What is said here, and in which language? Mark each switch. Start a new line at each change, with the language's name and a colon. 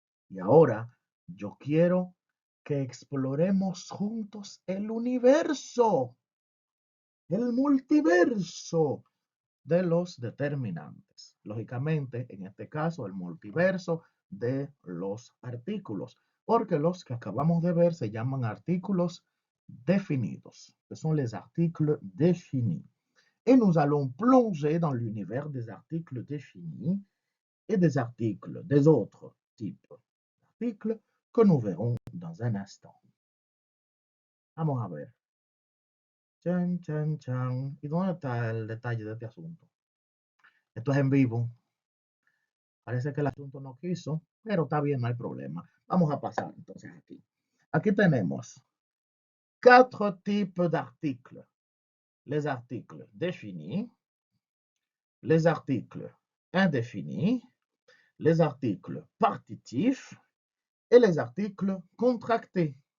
Spanish: Y ahora yo quiero que exploremos juntos el universo, el multiverso de los determinantes. Lógicamente, en este caso, el multiverso de los artículos, porque los que acabamos de ver se llaman artículos definidos, que son
French: les articles définis. Et nous allons plonger dans l'univers des articles définis et des articles des autres types d'articles que nous verrons dans un instant.
Spanish: Vamos a ver. Chan, chan, chan. ¿Y dónde está el detalle de este asunto? Esto es en vivo. Parece que el asunto no quiso, pero está bien, no hay problema. Vamos a pasar entonces aquí. Aquí tenemos
French: 4 types d'articles. Les articles définis, les articles indéfinis, les articles partitifs et les articles contractés.